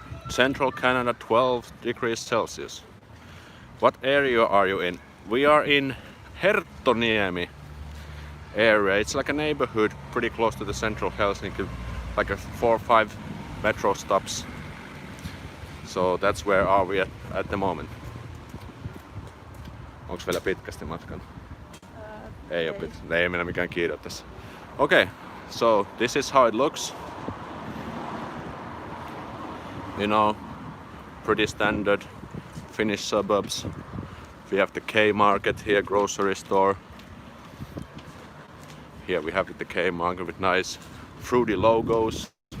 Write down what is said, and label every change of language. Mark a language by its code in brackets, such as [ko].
[en] Central Canada, 12 degrees Celsius. What area are you in? We are in Herttoniemi area. It's like a neighborhood pretty close to the central Helsinki, like 4 or 5 metro stops. So that's where are we at the moment. [fi] Onks vielä pitkästi matkan? Ei ole pitkä. Ei mennä mikään kiire tässä. [en] Okay, so this is how it looks. Pretty standard Finnish suburbs. We have the K market here, grocery store. Here we have the K market with nice fruity logos.